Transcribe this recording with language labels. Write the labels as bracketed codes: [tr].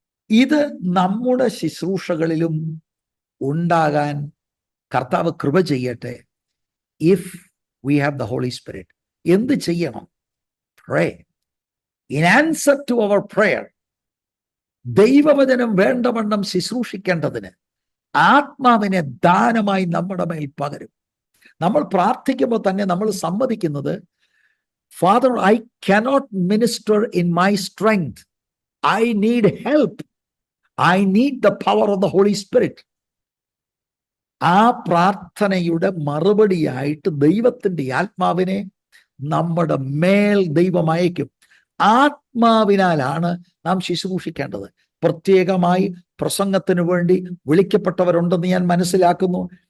[ml] ഇത് നമ്മുടെ ശുശ്രൂഷകളിലും ഉണ്ടാകാൻ കർത്താവ് കൃപ ചെയ്യട്ടെ. [en] If we have the Holy Spirit. [ml] എന്ത് ചെയ്യണം? [en] Pray. In answer to our prayer, [ml] ദൈവവചനം വേണ്ടവണ്ണം ശുശ്രൂഷിക്കേണ്ടതിന് ആത്മാവിനെ ദാനമായി നമ്മുടെ മേൽ പകരും. നമ്മൾ പ്രാർത്ഥിക്കുമ്പോൾ തന്നെ നമ്മൾ സമ്മതിക്കുന്നത്, [en] Father, I cannot minister in my strength. I need help. I need the power of the Holy Spirit. [ml] ആ പ്രാർത്ഥനയുടെ മറുപടിയായിട്ട് ദൈവത്തിൻ്റെ ആത്മാവിനെ നമ്മുടെ മേൽ ദൈവം അയക്കും. ആത്മാവിനാലാണ് നാം ശുശ്രൂഷിക്കേണ്ടത്. പ്രത്യേകമായി പ്രസംഗത്തിന് വേണ്ടി വിളിക്കപ്പെട്ടവരുണ്ടെന്ന് ഞാൻ മനസ്സിലാക്കുന്നു.